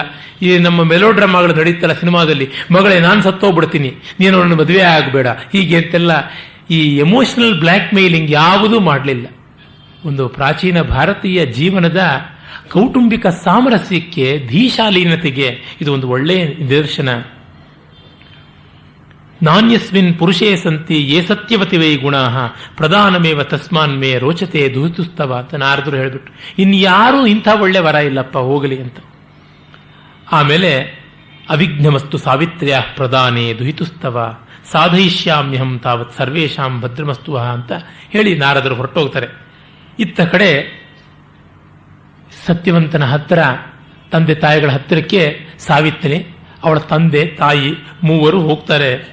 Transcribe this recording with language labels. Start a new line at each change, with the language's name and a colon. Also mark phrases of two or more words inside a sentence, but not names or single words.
Kannada: ಈ ನಮ್ಮ ಮೆಲೋಡ್ರಾಮಾಗಳು ನಡೀತಲ್ಲ ಸಿನಿಮಾದಲ್ಲಿ, ಮಗಳೇ ನಾನು ಸತ್ತೋಗ್ಬಿಡ್ತೀನಿ, ನೀನು ಅವನನ್ನು ಮದುವೆ ಆಗಬೇಡ, ಹೀಗೆ ಅಂತೆಲ್ಲ ಈ
English: emotional blackmailing
Kannada: ಯಾವುದೂ ಮಾಡಲಿಲ್ಲ. ಒಂದು ಪ್ರಾಚೀನ ಭಾರತೀಯ ಜೀವನದ ಕೌಟುಂಬಿಕ ಸಾಮರಸ್ಯಕ್ಕೆ, ಧೀಶಾಲೀನತೆಗೆ ಇದು ಒಂದು ಒಳ್ಳೆಯ ನಿದರ್ಶನ.
Sanskrit: ನಾನ್ಯಸ್ಮಿನ್ ಪುರುಷೇ ಸಂತಿ ಯೇ ಸತ್ಯವತಿ ವೈ ಗುಣಾ ಪ್ರಧಾನಮೇವ ತಸ್ಮಾನ್ ಮೇ ರೋಚತೆ ದುಹಿತುಸ್ತವ
Kannada: ಅಂತ ನಾರದರು ಹೇಳಿಬಿಟ್ಟು, ಇನ್ಯಾರೂ ಇಂಥ ಒಳ್ಳೆ ವರ ಇಲ್ಲಪ್ಪ, ಹೋಗಲಿ ಅಂತ.
Sanskrit: ಆಮೇಲೆ ಅವಿಘ್ನಮಸ್ತು ಸಾವಿತ್ರ್ಯ ಪ್ರಧಾನೇ ದುಹಿತುಸ್ತವ ಸಾಧಯಿಷ್ಯಾಮ್ಯಹಂ ತಾವತ್ ಸರ್ವೇಶಾಂ ಭದ್ರಮಸ್ತು
Kannada: ಅಂತ ಹೇಳಿ ನಾರದರು ಹೊರಟೋಗ್ತಾರೆ. ಇತ್ತ ಕಡೆ ಸತ್ಯವಂತನ ಹತ್ತಿರ, ತಂದೆ ತಾಯಿಗಳ ಹತ್ತಿರಕ್ಕೆ ಸಾವಿತ್ರಿ, ಅವಳ ತಂದೆ ತಾಯಿ ಮೂವರು ಹೋಗ್ತಾರೆ.